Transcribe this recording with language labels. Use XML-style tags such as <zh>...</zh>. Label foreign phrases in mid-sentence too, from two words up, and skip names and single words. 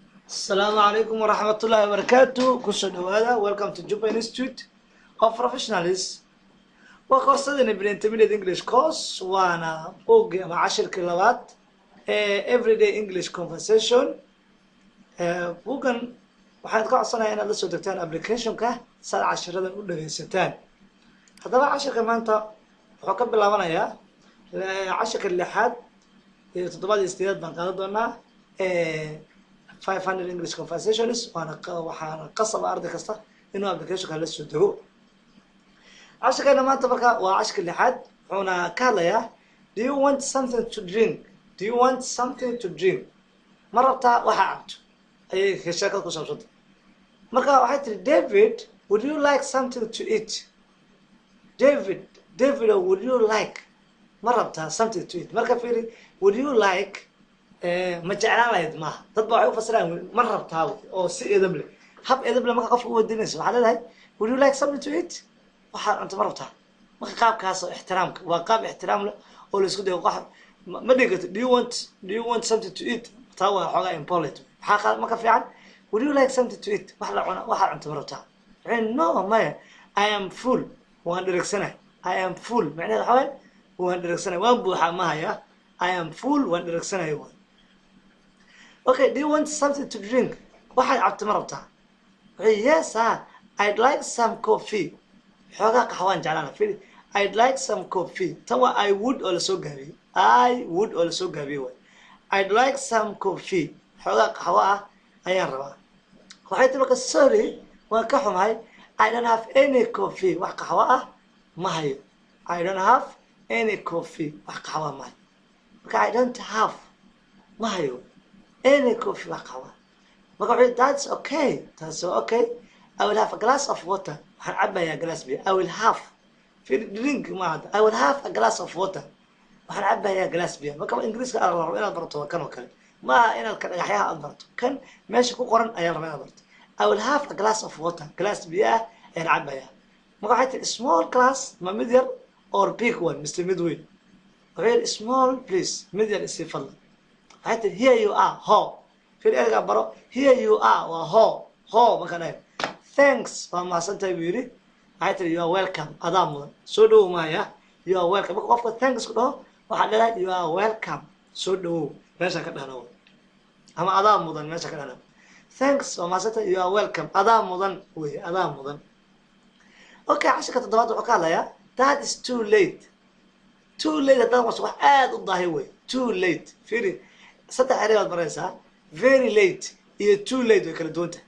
<ar>السلام عليكم ورحمة الله وبركاته. كل هذا</ar> <en>welcome to Juba Institute of Professionalism.</en> <ar>وكورسنا بالانترميديت</ar> <en>English course</en> <ar>وانا فوق مع 10 كلمات</ar> <en>everyday English conversation.</en> <so>bugan waxaan ka codsanayaa inaad la soo degtaan application-ka saad cashiradan u dhageysataan. Haddaba cashirka maanta wuxuu ka bilaabanayaa cashirka lixaad iyo toddobaad iyo sideed baan qaadan doonaa 500</so> <en>English conversations</en> <so>waxaana qasab arday kasta inuu application-ka la soo dego. cashirkeena maanta marka waa cashirka lixaad wuxuuna ka hadlayaa</so> <en>do you want something to drink? Do you want something to drink?</en> <so>ma rabtaa waxa cabto ayay sheekada ku saabsantay. marka waxay tiri</so> <en>David, would you like something to eat? David, would you like</en> <so>ma rabtaa</so> <en>something to eat?</en> <so>marka fiiri</so> <en>would you like</en> <so>ma jeclaan lahayd maaha. dad baa waxay u fasiraan ma rabtaa oo si edeb leh hab edeb leh marka qofka u weydiinayso waxaa leedahay</so> <en>would you like something to eat?</en> <so>waxaad cunto ma rabtaa. marka qaabkaas oo ixtiraamka waa qaab ixtiraam leh oo la isku dayo qof ma dhigato</so> <en>do you want something to eat? taa waa</en> <so>xoogaa impolite. maxaa marka fiican</so> <en>would you like something to eat?</en> <so>wax la cuna waxaad cunto ma rabtaa.</so> <en>no</en> <so>maya</so> <en>I am full</en> <so>waan dheregsanahay.</so> <en>I am full</en> <so>macnaheedu waxaa weeye waan dheregsanahay waan buuxaa ma haya.</so> <en>I am full</en> <so>waan dheregsanahay waan.</so> <en>Okay, do you want something to drink?</en> <so>waxaad cabto ma rabtaa.</so> <en>yes I'd like some coffee.</en> <so>xoogaa qaxwaan jeclaana fili</so> <en>I'd like some coffee.</en> <so>tan waa</so> <en>I would</en> <so>oo lasoo gaabiyey.</so> <en>I would</en> <so>oo lasoo gaabiyey waay.</so> <en>I'd like some coffee.</en> <so>xoogaa qaxwo ah ayaan rabaa. waxay tiri marka sorry waan ka xumahay</so> <en>I don't have any coffee.</en> <so>wax qaxwo ah ma hayo.</so> <en>I don't have any coffee.</en> <so>wax qaxwo ma hayo. marka</so> <en>I don't have</en> <so>ma hayo</so> <en>any coffee.</en> <so>wax qaxwo marka waxay</so> <en>that's okay. that's okay. I will have a glass of water.</en> <so>waxaan cabayaa glass biyo.</so> <en>I will have drink</en> <so>ma</so> <en>I will have a glass of water.</en> <so>waxaan cabayaa glass biyo. marka ingiriiska aad rabo inaad barato kan oo kale ma inaad ka dhagaxyaha aad barato kan meesha ku qoran ayaa rabaa inaad barato.</so> <en>I will have a glass of water.</en> <so>glass biyo ah ayaan cabayaa. marka waxay tiri</so> <en>small glass</en> <so>ma mid yar</so> <en>or big one</en> <so>mise mid weyn. waxay tiri</so> <en>small please</en> <so>mid yar isii fadlan. waxay tiri</so> <en>here you are</en> <so>ho fir erga baro</so> <en>here you are</en> <so>waa ho marka dhahay thanks waa mahadsantahay buu yidhi. waxay tiri</so> <en>you are welcome</en> <so>adaa mudan soo dhawow maaya</so> <en>you are welcome.</en> <so>marka qofka thanks ku dhaho waxaad leedahay</so> <en>you are welcome</en> <so>soo dhawow meesha ka dhahno ama adaa mudan meesha ka dhahno. thanks waa mahadsantahay</so> <en>you are welcome</en> <so>adaa mudan wey adaa mudan. okay cashirka toddobaad wuxuu ka hadlayaa</so> <en>that is too late. too late</en> <so>haddaan wax aad u daahay wey.</so> <en>too late</en> <so>fiiri saddex eray baad baraysaa</so> <en>very late</en> <so>iyo</so> <en>too late</en> <so>way kala duwan tahay.</so>